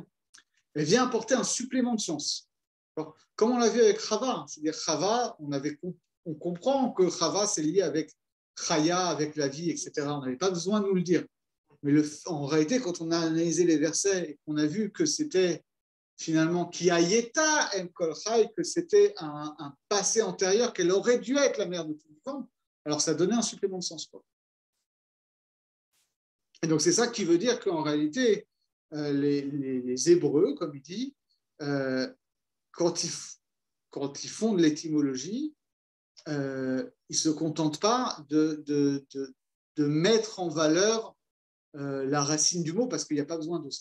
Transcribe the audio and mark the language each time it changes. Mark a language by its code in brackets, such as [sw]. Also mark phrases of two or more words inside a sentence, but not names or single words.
[fr] Elle vient apporter un supplément de sens. Alors, comme on l'a vu avec Chava, c'est-à-dire Chava, on comprend que Chava, c'est lié avec Chaya, avec la vie, etc. On n'avait pas besoin de nous le dire. Mais en réalité, quand on a analysé les versets et qu'on a vu que c'était finalement [he] qui ayeta em kol chai, [fr] que c'était un passé antérieur, qu'elle aurait dû être la mère de tout vivant, alors ça donnait un supplément de sens. Et donc c'est ça qui veut dire qu'en réalité, les Hébreux, comme il dit, quand ils font de l'étymologie, ils ne se contentent pas de mettre en valeur la racine du mot, parce qu'il n'y a pas besoin de ça.